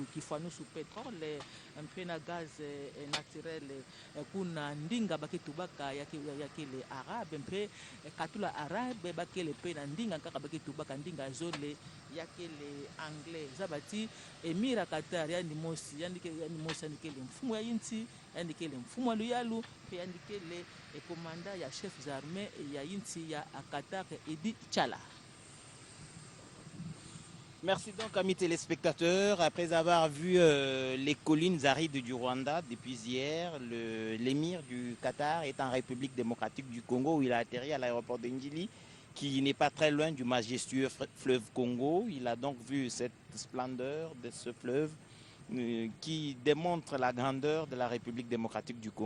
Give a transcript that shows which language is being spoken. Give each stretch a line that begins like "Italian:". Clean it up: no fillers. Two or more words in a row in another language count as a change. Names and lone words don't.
Kituba (Democratic Republic of Congo): kifanusu petrole mpe na
French: gaz naturel
Kituba (Democratic Republic of Congo): kuna ndinga bake tubaka yakele arabe mpe katula arabe bakele pe na ndinga kaka bake tubaka ndinga zole yakele anglais zabati Emir Qatar yani mosi yandikele mfumu ya inti yandikele mfumu wa luyalu pe yandikele komanda ya
French: chef d'armée
Kituba (Democratic Republic of Congo): ya inti ya Qatar Edi Chala.
French: Merci donc, amis téléspectateurs. Après avoir vu les collines arides du Rwanda depuis hier, l'émir du Qatar est en République démocratique du Congo où il a atterri à l'aéroport de Njili, qui n'est pas très loin du majestueux fleuve Congo. Il a donc vu cette splendeur de ce fleuve qui démontre la grandeur de la République démocratique du Congo.